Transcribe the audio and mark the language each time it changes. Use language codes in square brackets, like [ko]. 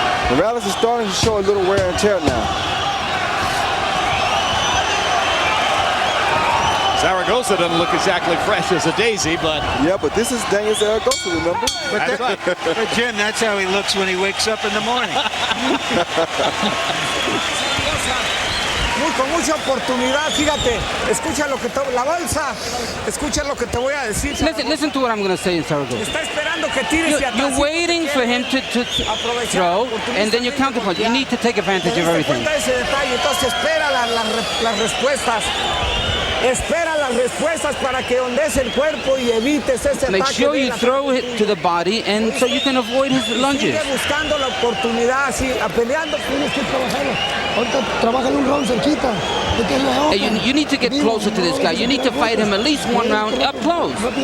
[en] Morales is starting to show a little wear and tear now. Zaragoza doesn't look exactly fresh as a daisy, but... Yeah, but this is Daniel Zaragoza, remember? But, but Jim, that's how he looks when he wakes up in the morning. [es] Con mucha oportunidad, fíjate, escucha lo que la bolsa, escucha lo que te voy a decir. [en] Listen to what I'm going to say in Zaragoza. [es] Está esperando que tires hacia atrás. [en] You're waiting for him to throw, and then you counterpunch. You need to take advantage of everything. [es] Ese detalle, entonces espera las respuestas. Espera las respuestas para que ondees el cuerpo y evites ese ataque. [en] Make sure you throw it to the body, and so you can avoid his lunges. [es] Sigue buscando la oportunidad, así, peleando. Tienes que trabajarlo. Ahorita trabájale un round cerquita. [en] Hey, you need to get closer to this guy. You need to fight him at least 1 round up close.